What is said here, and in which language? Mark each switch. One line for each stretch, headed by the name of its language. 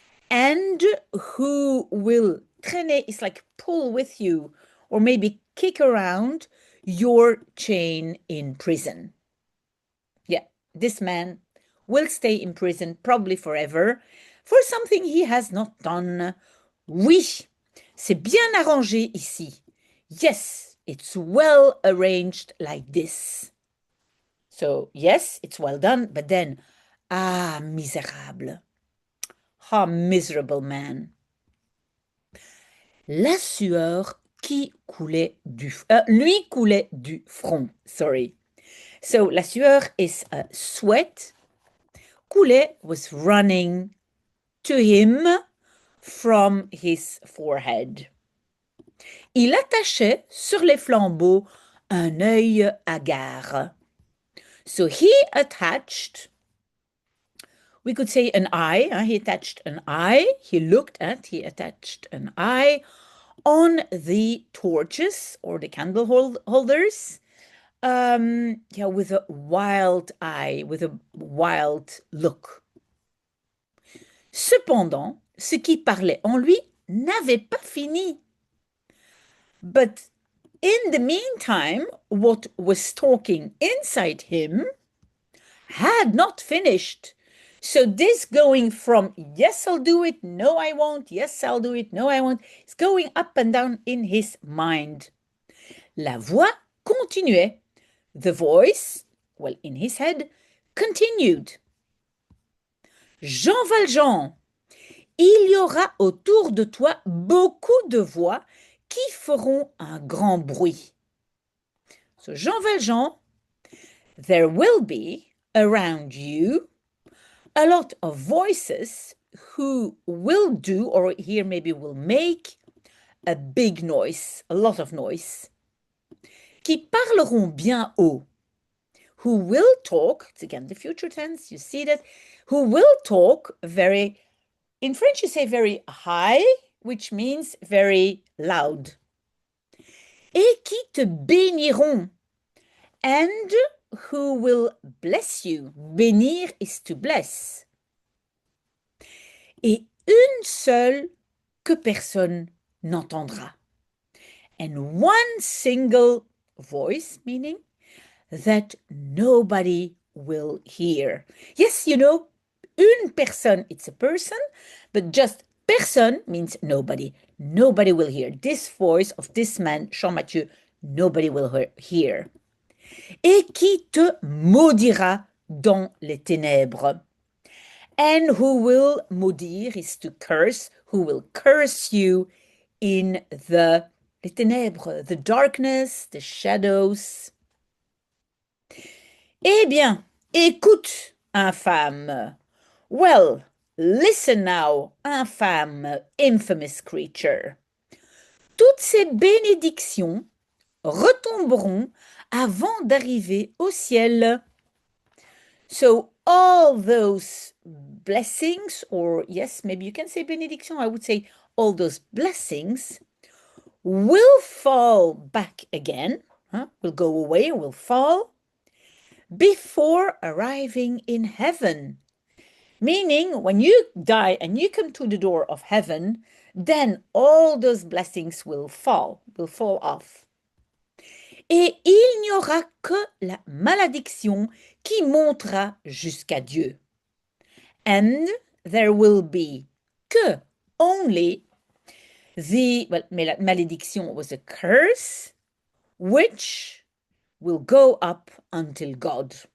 English: And who will traîner is like pull with you or maybe kick around your chain in prison. Yeah, this man will stay in prison probably forever for something he has not done.
French: Oui, c'est bien arrangé ici.
English: Yes, it's well arranged like this. So, yes, it's well done, but then, ah, misérable. Ah, miserable man.
French: La sueur qui coulait lui coulait du front, sorry.
English: So, la sueur is sweat. Coulait was running to him from his forehead.
French: Il attachait sur les flambeaux un œil hagard.
English: So he attached, we could say an eye, he attached an eye, he attached an eye on the torches or the candle holders, with a wild eye, with a wild look.
French: Cependant, ce qui parlait en lui n'avait pas fini.
English: But in the meantime, what was talking inside him had not finished. So this going from, yes, I'll do it, no, I won't, yes, I'll do it, no, I won't, it's going up and down in his mind.
French: La voix continuait.
English: The voice, well, in his head, continued.
French: Jean Valjean, il y aura autour de toi beaucoup de voix qui feront un grand bruit.
English: So Jean Valjean, there will be around you a lot of voices who will do, or here maybe will make, a big noise, a lot of noise,
French: qui parleront bien haut,
English: who will talk, it's again the future tense, you see that, who will talk very, in French you say very high, which means very loud,
French: et qui te béniront,
English: and who will bless you. Bénir is to bless.
French: Et une seule que personne n'entendra.
English: And one single voice, meaning that nobody will hear. Yes, you know, une personne, it's a person, but just personne means nobody. Nobody will hear. This voice of this man, Jean-Mathieu, nobody will hear.
French: Et qui te maudira dans les ténèbres.
English: And who will maudire is to curse, who will curse you in les ténèbres, the darkness, the shadows.
French: Eh bien, écoute, infâme.
English: Well, listen now, infâme, infamous creature.
French: Toutes ces bénédictions retomberont avant d'arriver au ciel.
English: So all those blessings, or yes, maybe you can say bénédiction, I would say all those blessings will fall back again, will go away, will fall, before arriving in heaven. Meaning, when you die and you come to the door of heaven, then all those blessings will fall off.
French: Et il n'y aura que la malédiction qui montera jusqu'à Dieu.
English: And there will be que, only, malédiction was a curse, which will go up until God.